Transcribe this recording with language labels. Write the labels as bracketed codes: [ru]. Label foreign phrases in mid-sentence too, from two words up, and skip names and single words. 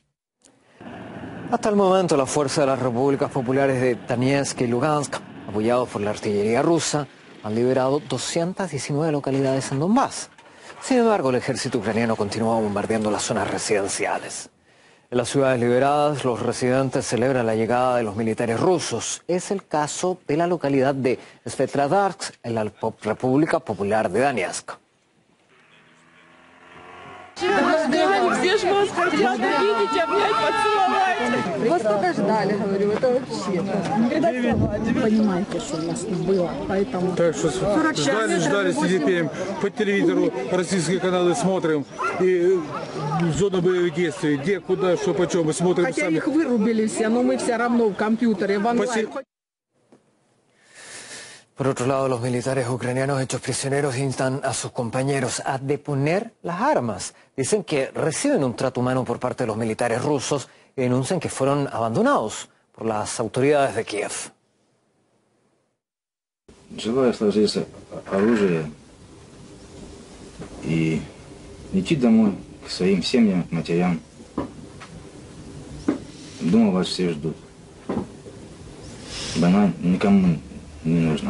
[es] Hasta el momento, las fuerzas de las repúblicas populares de Donetsk y Lugansk, apoyados por la artillería rusa, han liberado 219 localidades en Donbass. Sin embargo, el ejército ucraniano continúa bombardeando las zonas residenciales. En las ciudades liberadas, los residentes celebran la llegada de los militares rusos. Es el caso de la localidad de Svetlodarsk, en la República Popular de Donetsk. [ru] Ждали, сидим по телевизору, российские каналы смотрим, и зона боевых действий, где, куда, что, почем, мы смотрим сами. Хотя их вырубили все, но мы все равно в компьютере, в онлайн. [es] Por otro lado, los militares ucranianos hechos prisioneros instan a sus compañeros a deponer las armas. Dicen que reciben un trato humano por parte de los militares rusos y denuncian que fueron abandonados por las autoridades de Kiev. [ru] Желаю сложить оружие и идти домой к своим семьям, матерям. Думаю, вас все ждут. Война никому не нужна.